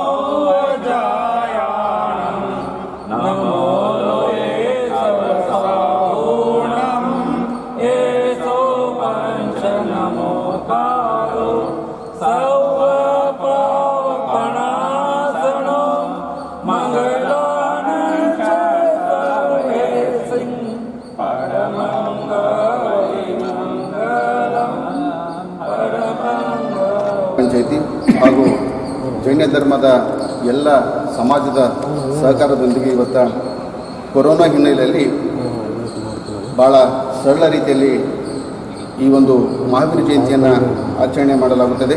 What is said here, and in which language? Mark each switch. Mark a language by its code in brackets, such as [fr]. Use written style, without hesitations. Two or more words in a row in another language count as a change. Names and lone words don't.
[pra] अजायाणं नमो लोये सर्वसापूर्णं येसो पंच नमोकारो सर्वपावपणासनो मंगलानं च सर्वेसिं परमंगलि मंगलं परमंगलम् [kn] ಪಂಚಾಯಿತಿ ಹಾಗೂ ಜೈನ ಧರ್ಮದ ಎಲ್ಲ ಸಮಾಜದ ಸಹಕಾರದೊಂದಿಗೆ ಇವತ್ತು ಕೊರೋನಾ ಹಿನ್ನೆಲೆಯಲ್ಲಿ ಭಾಳ ಸರಳ ರೀತಿಯಲ್ಲಿ ಈ ಒಂದು ಮಹಾವೀರ ಜಯಂತಿಯನ್ನು ಆಚರಣೆ ಮಾಡಲಾಗುತ್ತದೆ.